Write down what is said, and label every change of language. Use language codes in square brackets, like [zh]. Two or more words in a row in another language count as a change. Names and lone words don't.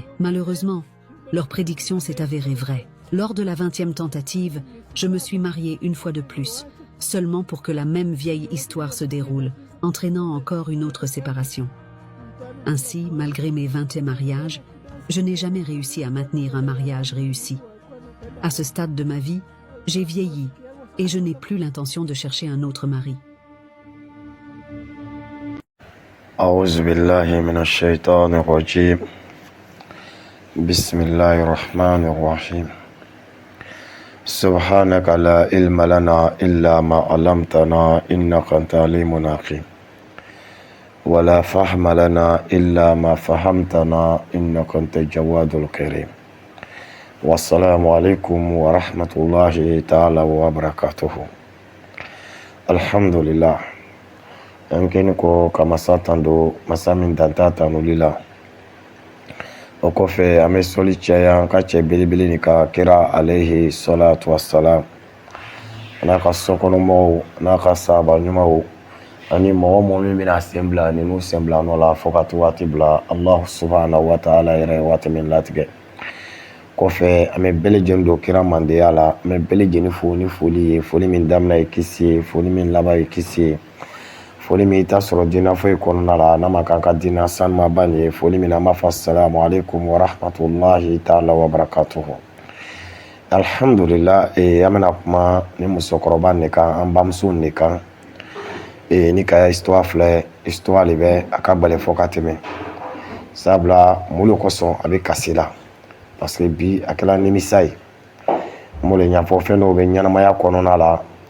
[fr] Malheureusement, leur prédiction s'est avérée vraie. Lors de la 20e tentative, je me suis mariée une fois de plus, seulement pour que la même vieille histoire se déroule, entraînant encore une autre séparation. Ainsi, malgré mes 20 mariages, je n'ai jamais réussi à maintenir un mariage réussi. À ce stade de ma vie, j'ai vieilli et je n'ai plus l'intention de chercher un autre mari. [ar] أعوذ بالله من الشيطان الرجيم بسم الله الرحمن الرحيم سبحانك لا علم لنا إلا ما علمتنا إنك أنت العليم الحكيم ولا فهم لنا إلا ما فهمتنا إنك أنت الجواد الكريم والسلام عليكم ورحمة الله تعالى وبركاته الحمد لله يمكن ko kamasatan do masamin dantata nulila [bm] o kɔfɛ an bɛ sɔli caya an ka cɛ belebele ni ka kira [ar] عليه الصلاة والسلام [bm] n'a ka sokɔnɔmɔgɔw n'a ka sahaba ɲumanw ani mɔgɔ min bɛna sen bila ni n'u sen bila nɔ la fo ka to waati bila [ar] الله سبحانه وتعالى [bm] yɛrɛ waati min latigɛ kɔfɛ an bɛ bɛɛ lajɛlen don kira mandenya la an bɛ bɛɛ lajɛlen fo ni foli ye foli min daminɛ ye kisi ye foli min laban ye kisi ye foli min ta sɔrɔ dina foyi kɔnɔna la n'a ma kan ka dina sanuma ba nin ye foli min an b'a fɔ [ar] السلام عليكم ورحمة الله تعالى وبركاته الحمد لله [bm] an bɛna kuma ni musokɔrɔba nin kan an bamuso nin kan ni ka histoire filɛ histoire de bɛ a ka bali fɔ ka tɛmɛ sabula mun de kosɔn a bɛ kasi la [fr] parce que [bm] bi a kɛla nimisa ye mun de ɲɛfɔ fɛn dɔw bɛ ɲɛnamaya kɔnɔna la